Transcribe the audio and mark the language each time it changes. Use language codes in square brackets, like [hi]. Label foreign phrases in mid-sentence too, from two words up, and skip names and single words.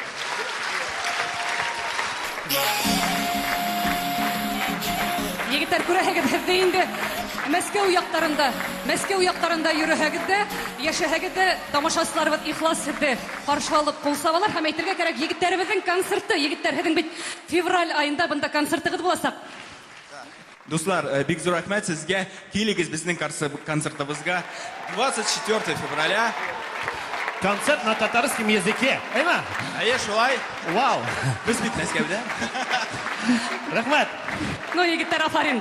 [ba] Егеттәр, күрәһегеҙ, һеҙҙе инде Мәскәү яҡтарында йөрөһәгеҙ, йәшәһәгеҙ, тамашасыларыбыҙ ихлас һеҙҙе ҡаршы алып ҡул сабалар һәм әйтергә кәрәк, егеттәребеҙҙең концерты, егеттәр, һеҙҙең бит февраль айында бында концертығыҙ буласаҡ. [tt] Дуслар, бик зур рәхмәт сезгә. Килегез безнең концертыбызга 24 февраля. [ru] Концерт на татарском языке. [tt] Әйме? Әйе, шулай. Вау. Без бит Мәскәүдә. Рәхмәт. Ну, егеттәр, афарин.